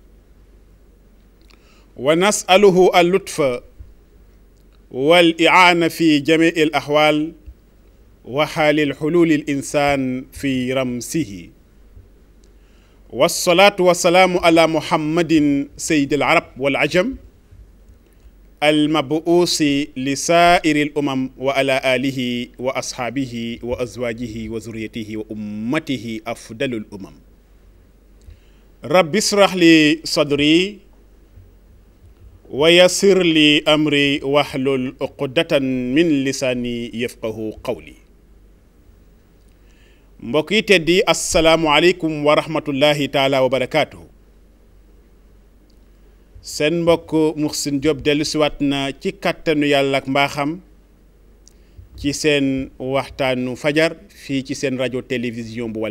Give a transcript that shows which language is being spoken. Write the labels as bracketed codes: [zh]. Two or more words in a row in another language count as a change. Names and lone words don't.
[ar] ونسأله اللطف والإعانة في جميع الأحوال وحال الحلول الإنسان في رمسه والصلاة والسلام على محمد سيد العرب والعجم المبعوث لسائر الأمم وعلى آله وأصحابه وأزواجه وذريته وأمته أفضل الأمم رب اشرح لي صدري ويسر لي أمري واحلل عقدة من لساني يفقه قولي [wo] mbokk yi teddi [ar] السلام عليكم ورحمة الله تعالى وبركاته [wo] seen mbokk Muhsin Diop dellu siwaat na ci kàttanu yàlla ak mbaaxam ci seen waxtaanu fajar fii ci seen rajo télévision bu wal